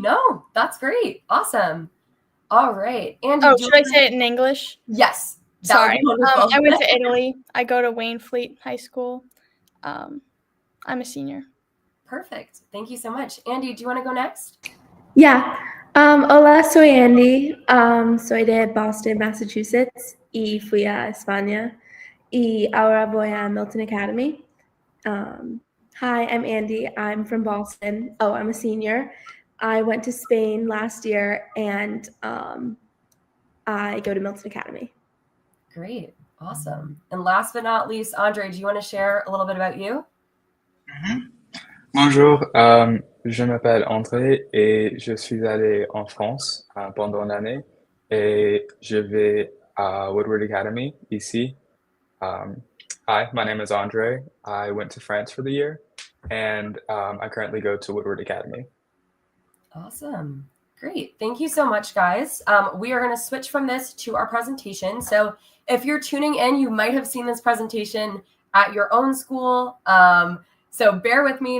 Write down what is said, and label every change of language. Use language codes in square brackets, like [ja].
[en] No, that's great. Awesome. All right. Andy, should I say it in English? Yes. Sorry. I went to Italy. I go to Waynfleet High School. I'm a senior. Perfect. Thank you so much. Andy, do you want to go next? Yeah. [es] Hola, soy Andy. Soy de Boston, Massachusetts, y fui a España. Y ahora voy a Milton Academy. [en] Hi, I'm Andy. I'm from Boston. Oh, I'm a senior. I went to Spain last year, and I go to Milton Academy. Great. Awesome. And last but not least, Andre, do you want to share a little bit about you? [fr] Bonjour, je m'appelle André et je suis allé en France pendant l'année et je vais à Woodward Academy ici. [en] Hi, my name is Andre. I went to France for the year, and I currently go to Woodward Academy. Awesome. Great. Thank you so much, guys. We are going to switch from this to our presentation. So if you're tuning in, you might have seen this presentation at your own school. So bear with me.